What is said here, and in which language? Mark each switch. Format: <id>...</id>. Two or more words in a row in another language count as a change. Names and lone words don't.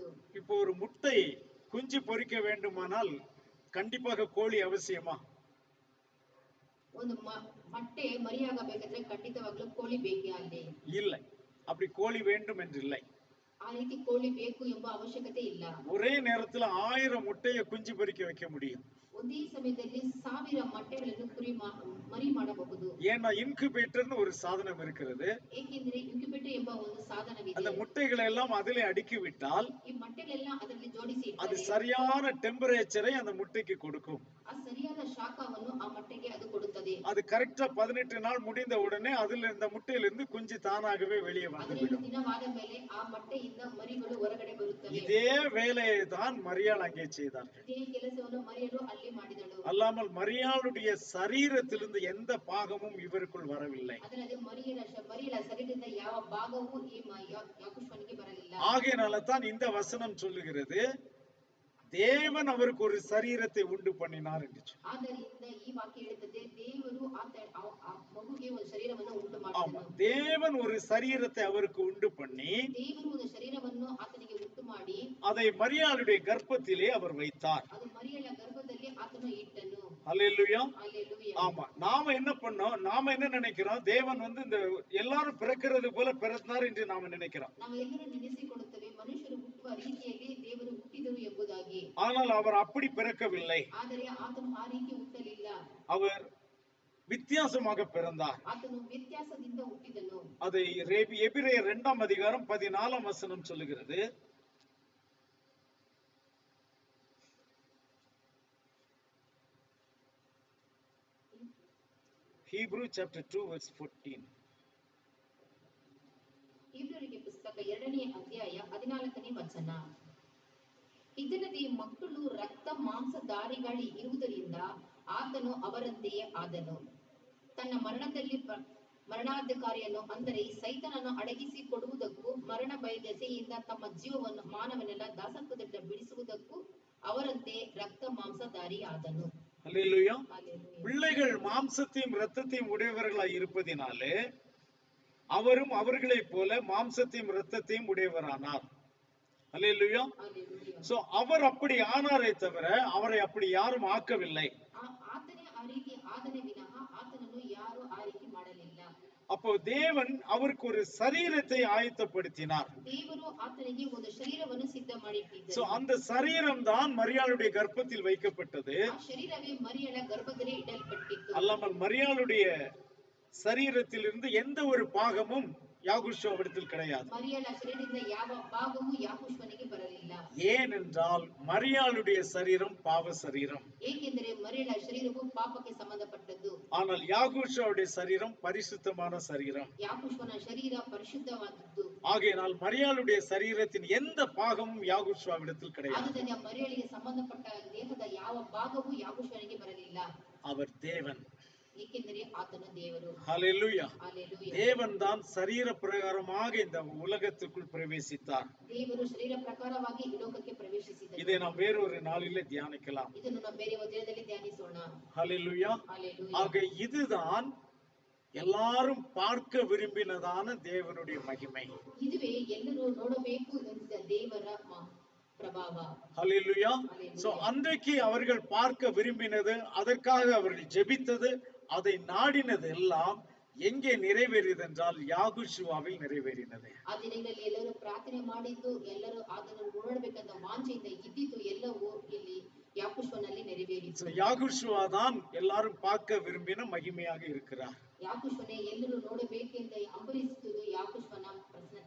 <ta>இப்போ ஒரு முட்டை குஞ்சு பொரிக்க வேண்டுமானால் கண்டிப்பாக கோழி அவசியமா?</ta> <kn>ಒಂದು ಮೊಟ್ಟೆ ಮರಿಯಾಗಬೇಕಾದ್ರೆ ಖಂಡಿತವಾಗ್ಲೂ ಕೋಳಿ ಬೇಕೇ ಅಲ್ಲಿ?</kn> <ta>இல்லை, அப்படி கோழி வேண்டும் என்று இல்லை.</ta> <kn>ಆ ರೀತಿ ಕೋಳಿ ಬೇಕು ಎಂಬ ಅವಶ್ಯಕತೆ ಇಲ್ಲ.</kn> <ta>ஒரே நேரத்துல 1000 முட்டையை குஞ்சு பொரிக்க வைக்க முடியும்.</ta> <kn>ಒಂದೇ ಸಮಯದಲ್ಲಿ 1000 ಮೊಟ್ಟೆಗಳನ್ನು ಮರಿ ಮಾಡಬಹುದು.</kn> <ta>ஏன்னா இன்குபேட்டர்னு ஒரு சாதனம் இருக்கிறது.</ta> <kn>ಏಕೆಂದರೆ ಇನ್ಕ್ಯುಬೇಟರ್ ಎಂಬ ಒಂದು ಸಾಧನವಿದೆ.</kn> <ta>அந்த முட்டைகளை எல்லாம் அதிலே அடுக்கி விட்டால்</ta> <kn>ಈ ಮೊಟ್ಟೆಗಳೆಲ್ಲ ಅದರಲ್ಲಿ ಜೋಡಿಸಿ</kn> <ta>அது</ta> <kn>ಇಟ್ಟರೆ</kn> <ta>சரியான டெம்பரேச்சரை அந்த முட்டைக்கு கொடுக்கும்.</ta> <kn>ಆ ಸರಿಯಾದ ಶಾಖವನ್ನು ಆ ಮೊಟ್ಟೆಗೆ ಅದು ಕೊಡುತ್ತದೆ.</kn> <ta>அது கரெக்டா 18 நாள் முடிந்த உடனே அதுல இந்த முட்டையிலிருந்து குஞ்சு தானாகவே வெளியே 15 வந்துவிடும்.</ta> <kn>ದಿನವಾದ ಮೇಲೆ ಆ ಮೊಟ್ಟೆಯಿಂದ ಮರಿಗಳು ಹೊರಗಡೆ ಬರುತ್ತವೆ.</kn> <ta>இதே வேலையை தான் மரியாள் அங்கே செய்தார்கள்.</ta> <kn>ಇದೇ ಕೆಲಸವನ್ನು ಮರಿಯಳು ಅಲ್ಲಿ ಮಾಡಿದಳು.</kn> <ta>அல்லாமல் மரியாளுடைய சரீரத்திலிருந்து எந்த பாகமும் இவருக்குள் வரவில்லை.</ta> <kn>ಅದಲ್ಲದೆ ಮರಿಯಳ ಶರೀರದಿಂದ ಯಾವ ಭಾಗವೂ ಈ ಯಾಕುಷ್ವನಿಗೆ ಬರಲಿಲ್ಲ.</kn> <ta>ஆகையினால தான் இந்த வசனம் சொல்லுகிறது, தேவன் அவருக்கு ஒரு சரீரத்தை உண்டு பண்ணினார் என்று.</ta> <kn>ಆದ್ದರಿಂದ ಈ ವಾಕ್ಯ ಹೇಳುತ್ತದೆ, ದೇವರು ಆ ಮಗುಗೆ ಒಂದು ಶರೀರವನ್ನು ಉಂಟು</kn> <ta>ஆமா,</ta> <kn>ಮಾಡಿದನು.</kn> <ta>தேவன் ஒரு சரீரத்தை அவருக்கு உண்டு பண்ணி</ta> <kn>ದೇವರು ಒಂದು ಶರೀರವನ್ನು ಆತನಿಗೆ ಉಂಟು ಮಾಡಿ</kn> <ta>அதை மரியாளுடைய கர்ப்பத்திலே அவர் வைத்தார்.</ta> <kn>ಅದು ಮರಿಯಳ ಗರ್ಭದಲ್ಲಿ ಆತನು ಇಟ್ಟನು.</kn> <ta>அல்லேலூயா.</ta> <kn>ಹಲ್ಲೆಲೂಯಾ.</kn> <ta>ஆமா, நாம என்ன பண்ணோம்? நாம என்ன நினைக்கிறோம்? தேவன் இந்த எல்லாரும் பிறக்கிறது போல பிறந்தார் என்று நாம நினைக்கிறோம்.</ta> <kn>ನಾವು ಎಲ್ಲರೂ ನೆನೆಸಿಕೊಳ್ಳುತ್ತೇವೆ ಮನುಷ್ಯರು ಹುಟ್ಟುವ ರೀತಿಯಲ್ಲಿ ದೇವರು ಹುಟ್ಟಿದರು ಎಂಬುದಾಗಿ.</kn> <ta>ஆனால் அவர் அப்படி பிறக்கவில்லை.</ta> <kn>ಆದರೆ ಆತನು ಆ ರೀತಿ ಹುಟ್ಟಲಿಲ್ಲ.</kn> <ta>அவர் வித்தியாசமாக பிறந்தார்.</ta> <kn>ಆತನು ವ್ಯತ್ಯಾಸದಿಂದ ಹುಟ್ಟಿದನು.</kn> <ta>அதை எபிரேயர் 2ஆம் அதிகாரம் 14ஆம் வசனம் சொல்லுகிறது.</ta> <en>Hebrew chapter 2 verse 14.</en> <kn>ಇಬ್ರಿಯರಿಗೆ ಪುಸ್ತಕ 2ನೇ ಅಧ್ಯಾಯ 14ನೇ ವಚನ. ಇದಲ್ಲದೆ ಮಕ್ಕಳು ರಕ್ತ ಮಾಂಸಧಾರಿಗಳು ಇರುವುದರಿಂದ ಆತನು ಅವರಂತೆಯೇ ಆದನು. ತನ್ನ ಮರಣಾಧಿಕಾರಿಯನ್ನು ಅಂದರೆ ಸೈತಾನನನ್ನು ಅಡಗಿಸಿ ಕೊಡುವುದಕ್ಕೂ ಮರಣ ಭಯದೆಸೆಯಿಂದ ತಮ್ಮ ಜೀವವನ್ನು ಮಾನವನೆಲ್ಲ ದಾಸತ್ವದಿಂದ ಬಿಡಿಸುವುದಕ್ಕೂ ಅವರಂತೆ ರಕ್ತ ಮಾಂಸಧಾರಿ ಆದನು.</kn> <ta>அல்லேலூயா. பிள்ளைகள் மாம்சத்தையும் இரத்தத்தையும் உடையவர்களாய் இருப்பதினாலே அவரும் அவர்களைப் போல மாம்சத்தையும் இரத்தத்தையும் உடையவரானார். அல்லேலூயா. சோ அவர் அப்படி ஆனாரே தவிர அவரை அப்படி யாரும் ஆக்கவில்லை.</ta> <kn>ಆತನೇ ಆ ರೀತಿ ಆದನೆ ವಿನಃ ಆತನನ್ನು ಯಾರು ಆ ರೀತಿ ಮಾಡಲಿಲ್ಲ.</kn> <ta>அப்போ தேவன் அவருக்கு ஒரு சரீரத்தை ஆயத்தப்படுத்தினார்.</ta> <kn>ದೇವರು ಆತನಿಗೆ ಒಂದು ಶರೀರವನ್ನು ಸಿದ್ಧ ಮಾಡಿಟ್ಟಿದ್ದರು.</kn> <ta>சோ அந்த சரீரம் தான் மரியாளுடைய கர்ப்பத்தில் வைக்கப்பட்டது.</ta> <kn>ಆ ಶರೀರವೇ ಮರಿಯಳ ಗರ್ಭದಲ್ಲಿ ಇಡಲ್ಪಟ್ಟಿತು.</kn> <ta>அல்லாமல் மரியாளுடைய சரீரத்திலிருந்து எந்த ஒரு பாகமும் யாகுஷுவிடத்தில் கிடையாது.</ta> <kn>ಮರಿಯಳ ಶರೀರದಿಂದ ಯಾವ ಭಾಗವೂ ಯಾಕೂಷನಿಗೆ ಬರಲಿಲ್ಲ.</kn> <ta>ஏனென்றால் மரியாளுடைய சரீரம் பாவ சரீரம்.</ta> <kn>ಏಕೆಂದರೆ ಮರಿಯಳ ಶರೀರವು ಪಾಪಕ್ಕೆ ಸಂಬಂಧಪಟ್ಟದ್ದು.</kn> <ta>ஆனால் யாகுஷுவுடைய சரீரம் பரிசுத்தமான சரீரம்.</ta> <kn>ಯಾಕೂಷನ ಶರೀರ ಪರಿಶುದ್ಧವಾದದ್ದು.</kn> <ta>ஆகையினால் மரியாளுடைய சரீரத்தின் எந்த பாகமும் யாகுஷுவிடத்தில் கிடையாது.</ta> <kn>ಆದ್ದರಿಂದ ಮರಿಯಳಿಗೆ ಸಂಬಂಧಪಟ್ಟ ದೇಹದ ಯಾವ ಭಾಗವೂ ಯಾಕೂಷನಿಗೆ ಬರಲಿಲ್ಲ.</kn> <ta>அவர் தேவன்.</ta> <kn>ಏಕೆಂದರೆ ಆತನು ದೇವರು.</kn> <ta>ஹல்லேலூயா. ஹல்லேலூயா. தேவன் தான் சரீர பிரகாரமாக இந்த உலகத்துக்குள் பிரவேசித்தார்.</ta> <kn>ದೇವರು ಶರೀರ ಪ್ರಕಾರವಾಗಿ ಈ ಲೋಕಕ್ಕೆ ಪ್ರವೇಶಿಸಿದನು.</kn> <ta>இதை நாம் வேறொரு நாளிலே தியானிக்கலாம்.</ta> <kn>ಇದನ್ನು ನಾವು ಬೇರೆ ಒಂದು ದಿನದಲ್ಲಿ ಧ್ಯಾನಿಸೋಣ.</kn> <ta>ஹல்லேலூயா. ஹல்லேலூயா. ஆக இதுதான் எல்லாரும் பார்க்க விரும்பினதான தேவனுடைய மகிமை.</ta> <kn>இதுவே ಎಲ್ಲರೂ ನೋಡಬೇಕು ಎಂದ ದೇವರ பிரபாவ.</kn> <ta>ஹல்லேலூயா. சோ அன்றைக்கு அவர்கள் பார்க்க விரும்பினது, அதற்காக அவர்கள் ஜெபித்தது, அதை நாடினது எல்லாம் எங்கே நிறைவேறியது என்றால் யாகுஷுவாவில் நிறைவேறினது.</ta> <kn>ಆ ದಿನಗಳಲ್ಲಿ ಎಲ್ಲರೂ ಪ್ರಾರ್ಥನೆ ಮಾಡಿದ್ದು, ಎಲ್ಲರೂ ಅದನ್ನು ನೋಡಬೇಕಂತ ವಾಂಛೆಯಿಂದ ಇದ್ದಿದ್ದು ಎಲ್ಲವೂ ಇಲ್ಲಿ ಯಾಕೂಷನಲ್ಲಿ ನೆರವೇರಿತು.</kn> <ta>யாகுஷுவா தான் எல்லாரும் பார்க்க விரும்பின மகிமையாக இருக்கிறார்.</ta> <kn>ಯಾಕೂಷನೇ ಎಲ್ಲರೂ ನೋಡಬೇಕೆಂದ ಹಂಬಲಿಸುವುದು ಯಾಕೂಷನ ಪ್ರಸನ್ನತೆ.</kn>